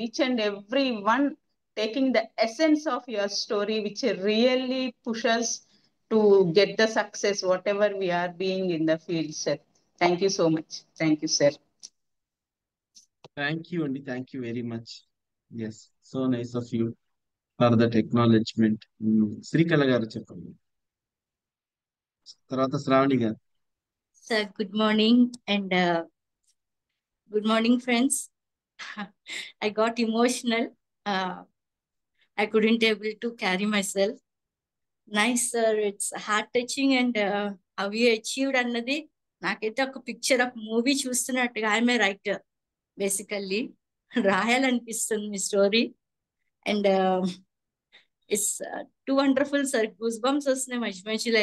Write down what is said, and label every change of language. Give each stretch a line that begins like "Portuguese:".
English: Each and every one taking the essence of your story which really pushes to get the success whatever we are being in the field sir. Thank you so much. Thank you sir. Thank you అండి, thank you very much. Yes, so nice of you for that acknowledgement.
Telugu: Srikala గారు చెప్పండి, తర్వాత శ్రావణి గారు.
English: Sir, good morning and good morning, friends. I got emotional. I couldn't able to carry myself. Nice, sir. It's heart touching and how you achieved
Telugu: అన్నది నాకైతే ఒక picture of movie చూస్తున్నట్టుగా.
English: I'm a writer basically.
Telugu: రాయాలనిపిస్తుంది మీ story.
English: And it's too wonderful sir.
Telugu: Goose bumps వస్తున్నాయి మధ్య మధ్యలో.